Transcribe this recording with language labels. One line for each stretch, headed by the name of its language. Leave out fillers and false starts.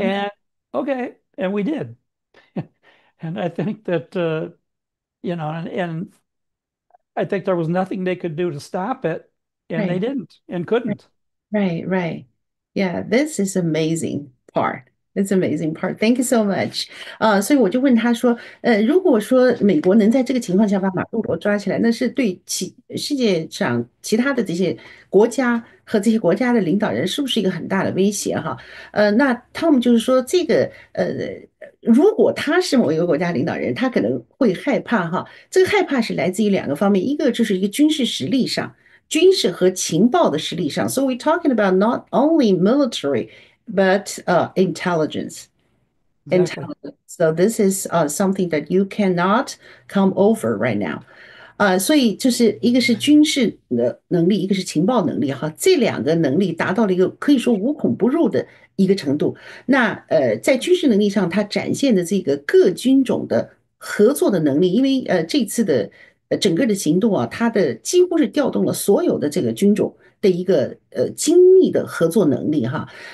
English: And okay, and we did. And I think that and I think there was nothing they could do to stop it, and they Right. didn't and couldn't. Right, right. Yeah, this is amazing part. It's amazing part. Thank you so much.
Chinese: 所以我就问他说，如果说美国能在这个情况下把马杜罗抓起来，那是对世界上其他的这些国家和这些国家的领导人是不是一个很大的威胁哈？那汤姆就是说，这个如果他是某一个国家领导人，他可能会害怕哈。这个害怕是来自于两个方面，一个就是一个军事实力上。军事和情报的实力上。
English: So we're talking about not only military, but intelligence. Exactly. Intelligence. So this is something that you cannot come over right now.
Chinese: 所以就是一个是军事的能力，一个是情报能力哈，这两个能力达到了一个可以说无孔不入的一个程度。那在军事能力上，它展现的这个各军种的合作的能力，因为这次的整个的行动啊，它的几乎是调动了所有的这个军种的一个精密的合作能力哈。